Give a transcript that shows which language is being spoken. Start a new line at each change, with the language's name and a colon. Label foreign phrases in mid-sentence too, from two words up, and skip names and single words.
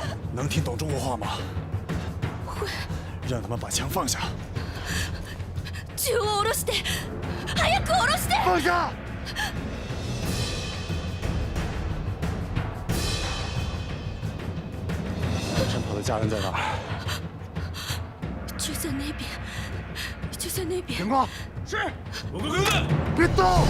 Chinese: 能听懂中国话吗？会。让他们把枪放下。
Japanese: 銃を下ろして、早く下ろして。
Chinese: 放下！陈跑的家人在哪儿？就在那边，就在那边。警官，是，我哥哥，别动！